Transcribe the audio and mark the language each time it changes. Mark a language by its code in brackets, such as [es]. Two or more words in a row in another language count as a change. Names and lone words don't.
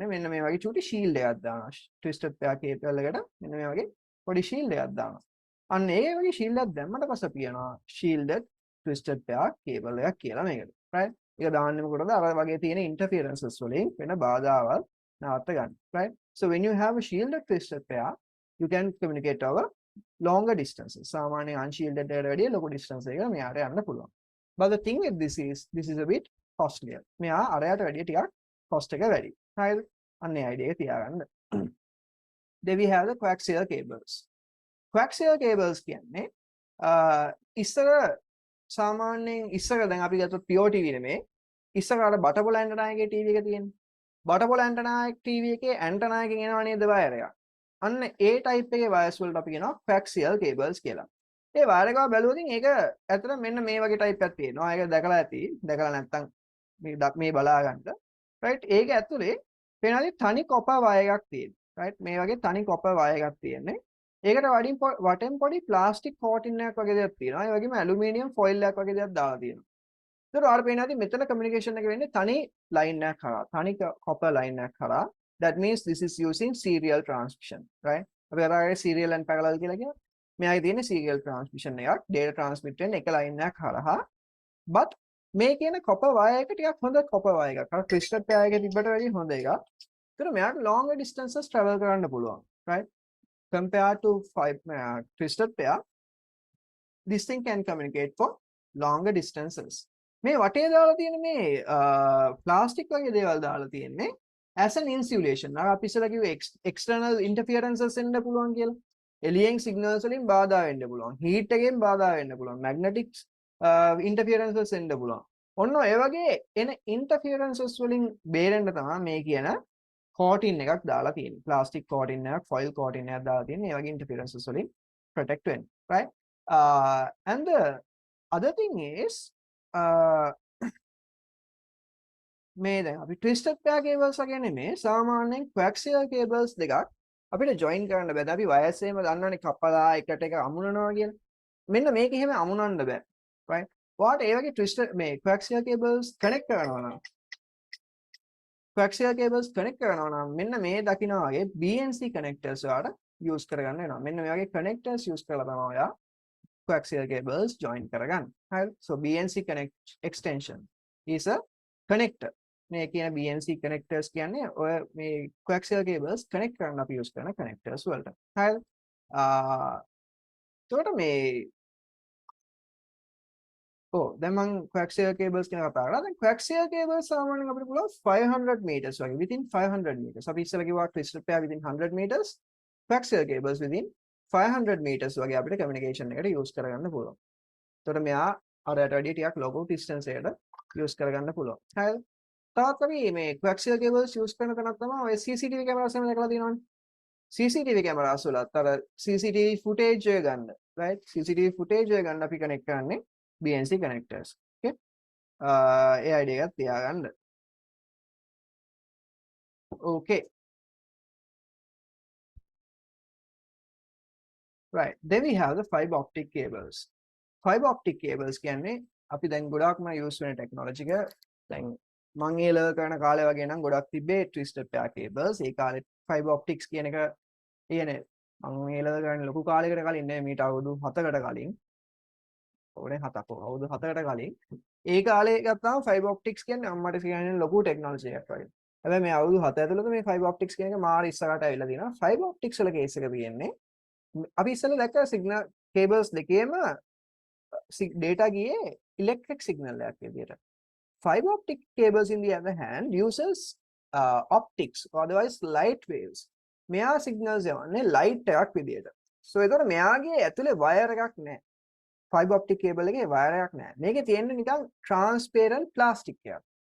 [si] මෙන්න මේ වගේ චූටි ෂීල්ඩ් එකක් දානවා. [en] twisted pair cable [si] එකට මෙන්න මේ වගේ පොඩි ෂීල්ඩ් එකක් දානවා. අන්න ඒ වගේ ෂීල්ඩ් එකක් දැම්මට පස්සේ අපි කියනවා [en] shielded twisted pair cable [si] එකක් කියලා මේකට. right? ඒක දාන්නේ මොකටද? අර වගේ තියෙන interferences වලින් වෙන බාධාවල් නවත්ත ගන්න. right? [en] So when you have a shielded twisted pair, you can communicate over longer distances. [si] සාමාන්‍ය unshielded එකට වැඩිය ලොකු distance එකකට මෙයාට යන්න පුළුවන්. [en] But the thing with this is a bit costlier. [si] මෙයා අරයට වැඩිය ටිකක් cost එක වැඩි. හරිද? අන්න ඒ idea එක තියාගන්න. [en] Then we have the coaxial cables. Coaxial cables [si] කියන්නේ ඉස්සර සාමාන්‍යයෙන් ඉස්සර දැන් අපි ගත්තොත් [en] pure TV [si] නෙමේ. ඉස්සර අර බටපොළ ඇන්ටනා එකේ TV එක තියෙන්නේ. බටපොළ ඇන්ටනා එක TV එකේ ඇන්ටනා එකකින් එනවා නේද වයර් එක. අන්න ඒ type එකේ wires වලට අපි කියනවා [en] coaxial cables [si] කියලා. ඒ wire එක බැලුවොත් ඒක ඇත්තට මෙන්න මේ වගේ type එකක් තියෙනවා. ඒක දැකලා ඇති. දැකලා නැත්නම් මේ බලා ගන්න. right? ඒක ඇතුලේ පේනවාදී තනි [en] copper wire [si] එකක් තියෙනවා. right? මේ වගේ තනි [en] copper wire [si] එකක් තියෙන්නේ. ඒකට වටෙන් පොඩි [en] plastic coating [si] එකක් වගේ දෙයක් තියෙනවා. ඒ වගේම [en] aluminium foil [si] එකක් වගේ දෙයක් දාලා තියෙනවා. ඒතර ඔයාලට පේනවාදී මෙතන කමියුනිකේෂන් එක වෙන්නේ තනි ලයින් එකක් කරා. තනි [en] copper line [si] එකක් කරා. [en] That means this is using serial transmission, right? [si] අපි අරගෙන [en] serial and parallel [si] කියලා කියනවා. මෙයාගේ තියෙන [en] serial transmission [si] එකක් [en] data transmit [si] වෙන එක line එකක් හරහා. But මේ කියන [en] copper wire [si] එක ටිකක් හොඳ [en] copper wire [si] එකක්. අර [en] twisted pair [si] එකේ තිබ්බට වැඩිය හොඳ එකක්. ඒතර මෙයාට [en] longer distances travel [si] කරන්න පුළුවන්, right? [en] Compared to twisted pair, this thing can communicate for longer distances. [si] මේ වටේ දාලා තියෙන මේ ප්ලාස්ටික් වගේ දේවල් දාලා තියෙන්නේ [en] as an insulation. [si] අර අපි ඉස්සෙල්ලා කිව්වේ [en] external interferences [si] එන්න පුළුවන් කියලා. එළියෙන් signals වලින් බාධා වෙන්න පුළුවන්. heat එකෙන් බාධා වෙන්න පුළුවන්. [en] magnetic interferences [si] එන්න පුළුවන්. ඔන්න ඔය වගේ එන interferences වලින් බේරෙන්න තමයි මේ කියන coating එකක් දාලා තියෙන්නේ. [en] plastic coating [si] එකක්, [en] foil coating [si] එකක් දාලා තියෙන්නේ. මේ වගේ interferences වලින් protect වෙන්න. right? [en] And the other thing is [si] මේ දැන් අපි [en] twisted pair cables [si] වගේ නෙමේ සාමාන්‍යයෙන් [en] coaxial cables [si] දෙකක් අපිට join කරන්න බෑ. අපි wires එහෙම දන්නවනේ කපලා එකට එක අමුණනවා කියලා. මෙන්න මේක එහෙම අමුණන්න බෑ. right? ඔයාට ඒ වගේ twisted මේ [en] coaxial cables connect [si] කරනවා නම් මෙන්න මේ දකින්න වගේ [en] BNC connectors [si] ඔයාට use කරගන්න වෙනවා. මෙන්න මේ වගේ [en] connectors use [si] කරලා තමයි ඔයා [en] coaxial cables join [si] කරගන්න. right? [en] So BNC connect extension is a connector. [si] මේ කියන [en] BNC connectors [si] කියන්නේ ඔය මේ [en] coaxial cables connect [si] කරන්න අපි use කරන connectors වලට. හරිද? එතකොට මේ දැන් මම [en] coaxial cables [si] ගැන කතා කරා. දැන් [en] coaxial cables [si] සාමාන්‍යයෙන් අපිට පුළුවන් [en] 500 meters [si] වගේ [en] within 500 meters. [si] අපි ඉස්සෙල්ලා කිව්වා [en] twisted pair within 100 meters. coaxial cables within 500 meters [si] වගේ අපිට communication එකට use කරගන්න පුළුවන්. එතකොට මෙයා අරයට වැඩිය ටිකක් ලොකු distance එකට use කරගන්න පුළුවන්. හරිද? තවත් අපි මේ [en] coaxial cables use [si] කරන තැනක් තමයි ඔය [en] CCTV cameras [si] එහෙම දැකලා තියෙනවනේ. [en] CCTV cameras [si] වලත් අර [en] CCTV footage [si] එක ගන්න. right? [en] CCTV footage [si] එක ගන්න අපි connect කරන්නේ [en] BNC connectors. okay? [si] ඒ idea එකත් තියාගන්න. okay. right. [en] Then we have the fiber optic cables. Fiber optic cables [si] කියන්නේ අපි දැන් ගොඩාක්ම use වෙන technology එක. දැන් මම ඒ ලර්න් කරන කාලේ වගේ නම් ගොඩක් තිබ්බේ [en] twisted pair cables. [si] ඒ කාලේ [en] fiber optics [si] කියන එක කියන්නේ මම ඒ ලර්න් කරන ලොකු කාලයකට කලින් නේ මීට අවුරුදු 7කට කලින්. ඕනේ 7ක් අවුරුදු 7කට කලින් ඒ කාලේ ගත්තාම [en] fiber optics [si] කියන්නේ අම්මට කියන්නේ ලොකු ටෙක්නොලොජි එකක් වගේ. හැබැයි මේ අවුරුදු 7 ඇතුළත මේ [en] fiber optics [si] කියන එක මාර ඉස්සරහට ඇවිල්ලා තියෙනවා. [en] fiber optics [si] වල case එක තියෙන්නේ අපි ඉස්සෙල්ලා දැක්ක [en] signal cables [si] දෙකේම data ගියේ [en] electric signal [si] එකක් විදියට. [en] Fiber optic cables in the other hand uses optics or otherwise light waves. [si] මෙයා signals යවන්නේ light එකක් විදියට. So ඒතකොට මෙයාගේ ඇතුලේ wire එකක් නැහැ. [en] Fiber optic cable [si] එකේ wire එකක් නැහැ. මේකේ තියෙන්නේ නිකන් [en] transparent plastic [si] එකක්.